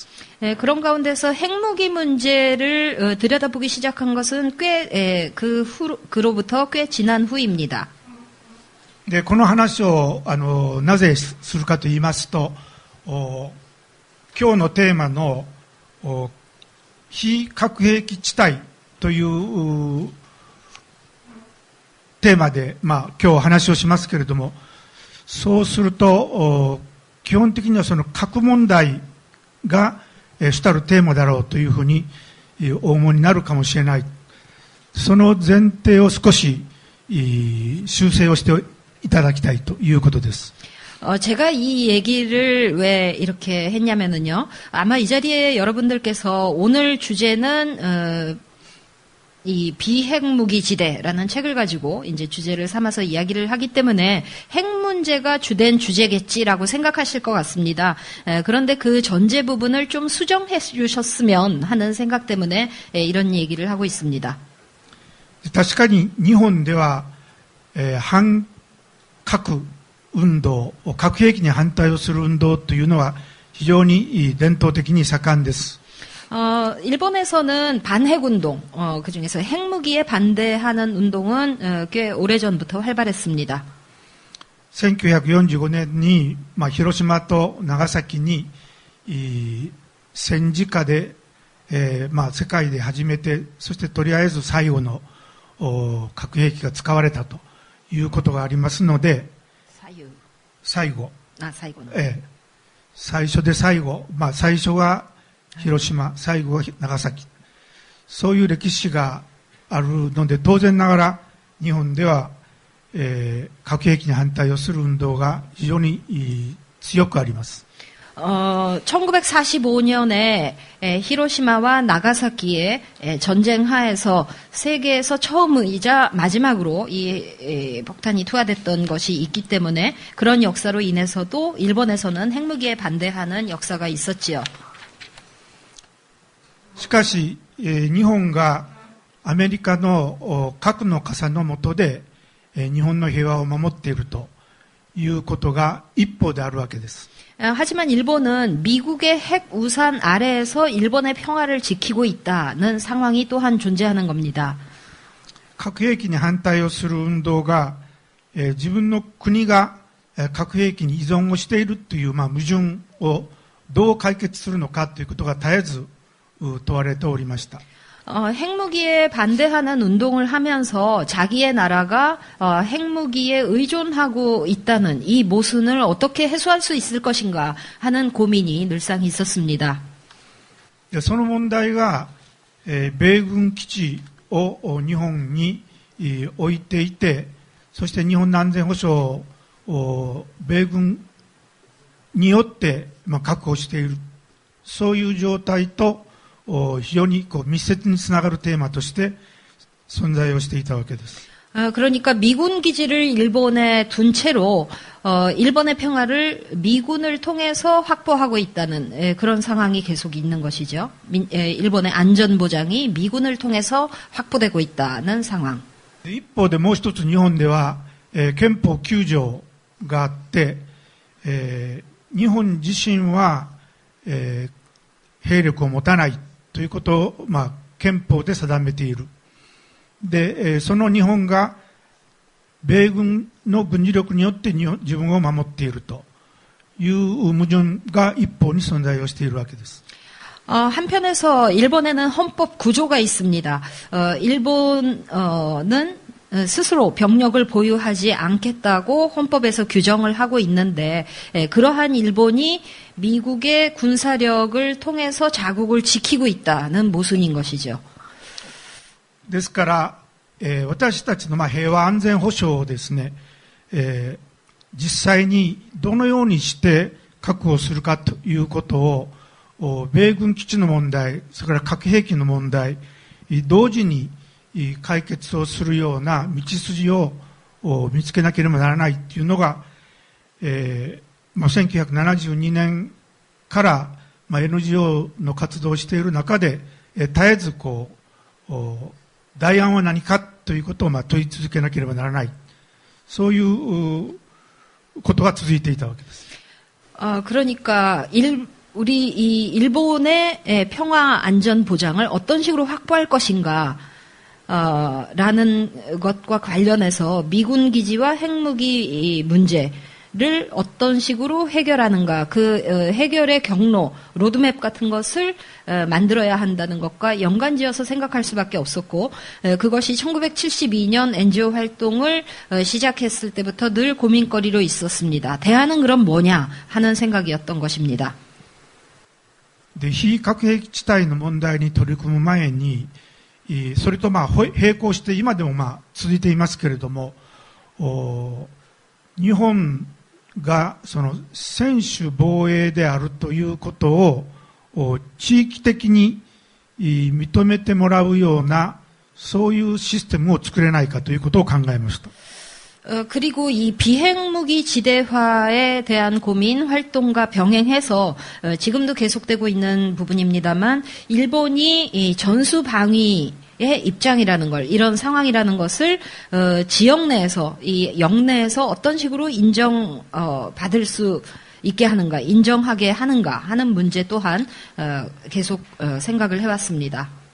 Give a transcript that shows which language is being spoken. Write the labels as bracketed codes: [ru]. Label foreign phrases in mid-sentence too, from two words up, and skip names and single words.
[ko] 그런 가운데서 핵무기 문제를 들여다보기 시작한 것은 그로부터 꽤 지난 후입니다. [ja] で、この話をなぜするかと言いますと、今日のテーマの非核兵器地帯というテーマで、今日話をしますけれども、そうすると基本的にはその核問題が主たるテーマだろうというふうにお思いになるかもしれない。その前提を少し修正をしていただきたいということです。 [ko] 제가 이 얘기를 왜 이렇게 했냐면은요. 아마 이 자리에 여러분들께서 오늘 주제는 이 비핵무기 지대라는 책을 가지고 이제 주제를 삼아서 이야기를 하기 때문에 핵 문제가 주된 주제겠지라고 생각하실 것 같습니다. 그런데 그 전제 부분을 좀 수정해 주셨으면 하는 생각 때문에 이런 얘기를 하고 있습니다. [ja] 確かに日本では、反核運動、核兵器に反対をする運動というのは非常に伝統的に盛んです。 [ko] 일본에서는 반핵 운동, 그 중에서 핵무기에 반대하는 운동은 꽤 오래전부터 활발했습니다. [ja] 1945 年に、広島と長崎に戦時下で、世界で初めて、そしてとりあえず最後の核兵器が使われたということがありますので、最後。最初で最後。最初が広島、最後が長崎。そういう歴史があるので、当然ながら日本では、核兵器に反対をする運動が非常に強くあります。 [ko] 1945년에 히로시마와 나가사키의 전쟁 하에서 세계에서 처음이자 마지막으로 이 폭탄이 투하됐던 것이 있기 때문에 그런 역사로 인해서도 일본에서는 핵무기에 반대하는 역사가 있었지요. [ja] しかし、日本がアメリカの核の傘の下で日本の平和を守っているということが一方であるわけです。 [ko] 하지만 일본은 미국의 핵 우산 아래에서 일본의 평화를 지키고 있다는 상황이 또한 존재하는 겁니다. [ja] 核兵器に反対をする運動が、自分の国が核兵器に依存をしているという矛盾をどう解決するのかということが絶えず問われておりました。 [ko] 핵무기에 반대하는 운동을 하면서 자기의 나라가 핵무기에 의존하고 있다는 이 모순을 어떻게 해소할 수 있을 것인가 하는 고민이 늘상 있었습니다. [ja] その問題が、米軍基地を日本に置いていてそして日本の安全保障を米軍によって、確保している、そういう状態と非常に密接につながるテーマとして存在をしていたわけです。 [ko] 그러니까 미군 기지를 일본에 둔 채로 일본의 평화를 미군을 통해서 확보하고 있다는 그런 상황이 계속 있는 것이죠. 일본의 안전 보장이 미군을 통해서 확보되고 있다는 상황. [ja] 一方でもう一つ日本では、憲法9条があって、日本自身は、兵力を持たないということを、憲法で定めている。で、その日本が米軍の軍事力によって自分を守っているという矛盾が一方に存在をしているわけです。 [ko] 한편에서 일본에는 헌법 구조가 있습니다. 일본은 스스로 병력을 보유하지 않겠다고 헌법에서 규정을 하고 있는데 그러한 일본이 미국의 군사력을 통해서 자국을 지키고 있다는 모순인 것이죠. [ja] ですから、私たちの平和安全保障をですね、実際にどのようにして確保するかということを米軍基地の問題、それから核兵器の問題、同時に解決をするような道筋を見つけなければならないというのが、1972年から、NGO の活動をしている中で、絶えず代案は何かということを問い続けなければならない。そういうことが続いていたわけです。 [ko] 그러니까 우리 이 일본의 평화 안전 보장을 어떤 식으로 확보할 것인가 라는 것과 관련해서 미군 기지와 핵무기 문제를 어떤 식으로 해결하는가, 그 해결의 경로, 로드맵 같은 것을 만들어야 한다는 것과 연관지어서 생각할 수밖에 없었고, 그것이 1972년 NGO 활동을 시작했을 때부터 늘 고민거리로 있었습니다. 대안은 그럼 뭐냐 하는 생각이었던 것입니다. [ja] で、非核兵器地帯の問題に取り組む前に、それと並行して今でも続いていますけれども、日本がその専守防衛であるということを地域的に認めてもらうようなそういうシステムを作れないかということを考えました。 [ko] 그리고 이 비핵무기 지대화에 대한 고민 활동과 병행해서 지금도 계속되고 있는 부분입니다만 일본이 이 전수방위의 입장이라는 걸, 이런 상황이라는 것을 지역 내에서, 이 영내에서 어떤 식으로 받을 수 있게 하는가, 인정하게 하는가 하는 문제 또한 계속 생각을 해왔습니다.